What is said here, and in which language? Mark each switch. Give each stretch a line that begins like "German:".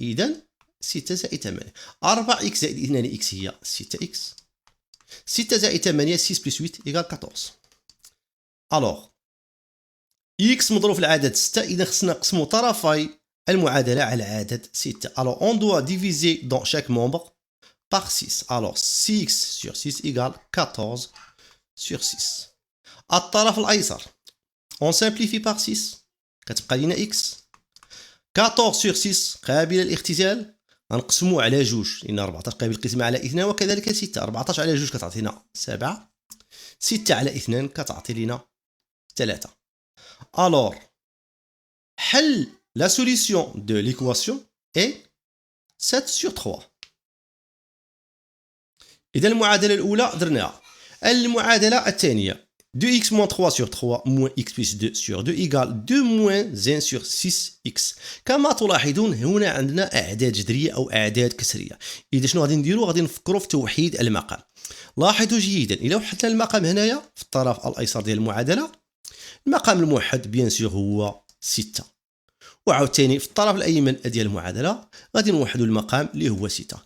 Arabic: إذا 6 زائد 8. 4x زائد 2x هي 6x. 6 زائد 8 6 بلس 8 إيكال 14. ألوغ x مضروب في العدد 6، إذا خصنا نقسمو طرفي المعادلة على عدد 6.
French: ألوغ on doit diviser dans chaque membre par 6. ألوغ 6 sur 6 إيكال 14 sur 6.
Arabic: الطرف الأيسر
French: on simplifie par 6
Arabic: كتبقى لينا x. 14 sur 6 قابلة للاختزال، غنقسمو على جوج لأن 14 قابل للقسمة على 2، وكذلك 6. 14 على جوج كتعطينا 7، 6 على 2 كتعطي لينا 3.
French: Alors
Arabic: حل
French: la solution de l'équation est 7 sur 3.
Arabic: إذا المعادلة الأولى درناها. المعادلة الثانية
French: 2x moins 3 sur 3 moins x plus 2 sur 2 égale 2 moins 1 sur 6x.
Arabic: كما تلاحظون هنا عندنا أعداد جذرية أو أعداد كسرية. إذا شنو غادي نديرو؟ غادي نفكروا في توحيد المقام. لاحظوا جيدا إلا وحدنا المقام هنايا في الطرف الأيسر ديال المعادلة، المقام الموحد
French: بيان سور
Arabic: هو 6، وعاوتاني في الطرف الأيمن ديال المعادلة غادي نوحدوا المقام اللي هو 6.